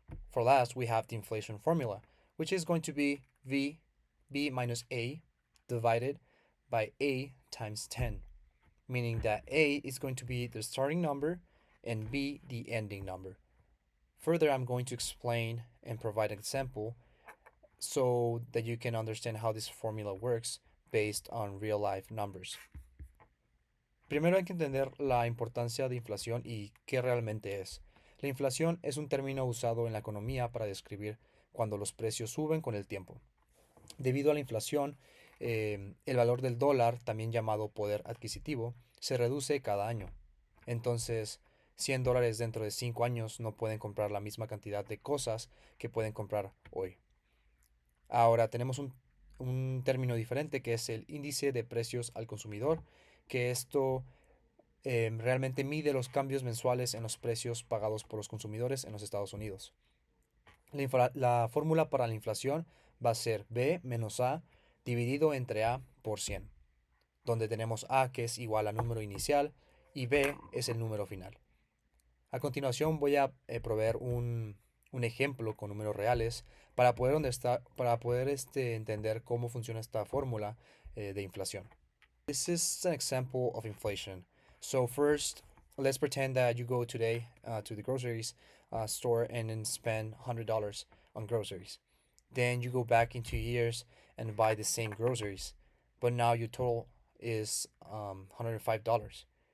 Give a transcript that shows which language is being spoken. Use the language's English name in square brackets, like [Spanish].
[English] For last, we have the inflation formula, which is going to be B minus A divided by A times 10, meaning that A is going to be the starting number and B the ending number. Further, I'm going to explain and provide an example so that you can understand how this formula works based on real life numbers. [Spanish] Primero hay que entender la importancia de inflación y qué realmente es. La inflación es un término usado en la economía para describir cuando los precios suben con el tiempo. Debido a la inflación, el valor del dólar, también llamado poder adquisitivo, se reduce cada año. Entonces, $100 dentro de 5 años no pueden comprar la misma cantidad de cosas que pueden comprar hoy. Ahora tenemos un término diferente que es el índice de precios al consumidor, que esto realmente mide los cambios mensuales en los precios pagados por los consumidores en los Estados Unidos. La fórmula para la inflación va a ser B menos A dividido entre A por 100, donde tenemos A que es igual al número inicial y B es el número final. A continuación voy a proveer un ejemplo con números reales para poder entender cómo funciona esta fórmula de inflación. [English] This is an example of inflation. So first, let's pretend that you go today to the groceries store and then spend $100 on groceries. Then you go back in 2 years and buy the same groceries, but now your total is $105.